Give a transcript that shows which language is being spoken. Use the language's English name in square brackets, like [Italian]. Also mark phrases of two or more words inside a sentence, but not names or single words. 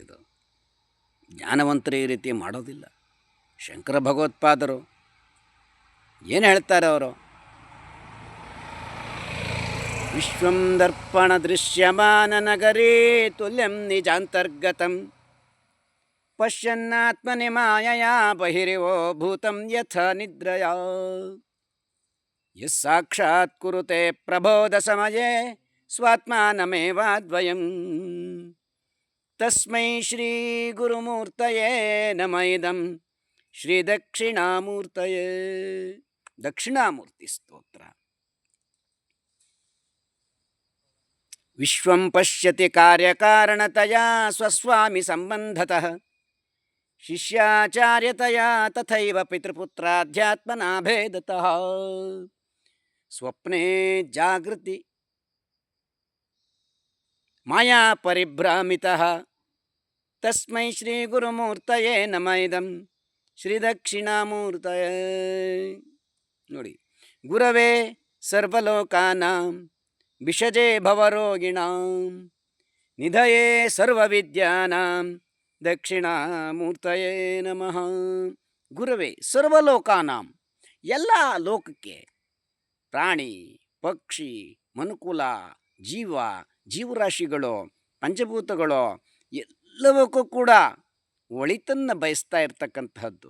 [Kannada] ಇದು ಜ್ಞಾನವಂತರು ಈ ರೀತಿ ಮಾಡೋದಿಲ್ಲ. ಶಂಕರ ಭಗವತ್ಪಾದರು ಏನು ಹೇಳ್ತಾರೆ ಅವರು? [Sanskrit] ವಿಶ್ವಂ ದರ್ಪಣ ದೃಶ್ಯಮಾನ ನಗರೇ ತುಲ್ಯಂ ನಿಜಾಂತರ್ಗತಂ ಪಶ್ಯನ್ನಾತ್ಮನಿ ಮಾಯಯಾ ಬಹಿರಿವೋ ಭೂತಂ ಯಥಾ ನಿದ್ರಯಾ ಯಸ್ ಸಾಕ್ಷಾತ್ ಕುರುತೆ ಪ್ರಬೋಧ ಸಮಯೇ ಸ್ವಾತ್ಮಾನಮೇವಾದ್ವಯಂ ತಸ್ಮೈ ಶ್ರೀ ಗುರುಮೂರ್ತಯೇ ನಮಃ ಇದಂ ಶ್ರೀ ದಕ್ಷಿಣಾಮೂರ್ತಯೇ. [Kannada] ದಕ್ಷಿಣಾಮೂರ್ತಿ ಸ್ತೋತ್ರ. [Sanskrit] ವಿಶ್ವಂ ಪಶ್ಯತಿ ಕಾರ್ಯಕಾರಣತಯಾ ಸ್ವಸ್ವಾಮಿ ಸಂಬಂಧತಃ ಶಿಷ್ಯಾಚಾರ್ಯತಯಾ ತಥೈವ ಪಿತೃಪುತ್ರಾಧ್ಯಾತ್ಮನಾ ಭೇದತಃ ಸ್ವಪ್ನೇ ಜಾಗೃತಿ ಮಾಯಾ ಪರಿಭ್ರಾಮಿತಃ ತಸ್ಮೈ ಶ್ರೀ ಗುರುಮೂರ್ತಯೇ ನಮಃ ಇದಂ ಶ್ರೀ ದಕ್ಷಿಣಾಮೂರ್ತಯೇ. ನೋಡಿ, ಗುರವೇ ಸರ್ವಲೋಕಾನಾಂ ವಿಷಜೇ ಭವರೋಗಿಣಾಂ ನಿಧಯೇ ಸರ್ವವಿದ್ಯಾನಾಂ ದಕ್ಷಿಣಾಮೂರ್ತಯೇ ನಮಃ. ಗುರವೇ ಸರ್ವಲೋಕಾನಾಂ, [Kannada] ಎಲ್ಲ ಲೋಕಕ್ಕೆ, ಪ್ರಾಣಿ ಪಕ್ಷಿ ಮನುಕುಲ ಜೀವರಾಶಿಗಳು ಪಂಚಭೂತಗಳು ಎಲ್ಲವಕ್ಕೂ ಕೂಡ ಒಳಿತನ್ನು ಬಯಸ್ತಾ ಇರ್ತಕ್ಕಂತಹದ್ದು.